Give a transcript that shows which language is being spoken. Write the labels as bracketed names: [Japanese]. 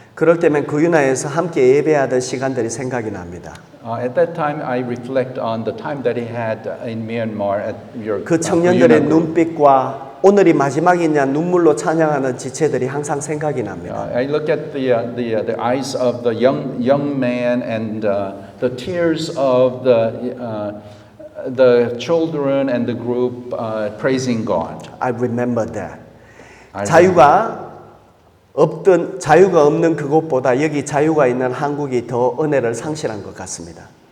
[Korean] 그럴 때면 구윤화에서 함께 예배하던 시간들이 생각이 납니다. [English] At that time, I reflect on the time that he had in Myanmar at your. [Korean] 그 청년들의 눈빛과 오늘이 마지막이냐 눈물로 찬양하는 지체들이 항상 생각이 납니다. [English] I look at the eyes of the young man and the tears of the children and the group praising God. I remember that. [Korean] 자유가 없는 그곳보다 여기 자유가 있는 한국이 더 은혜를 상실한 것 같습니다.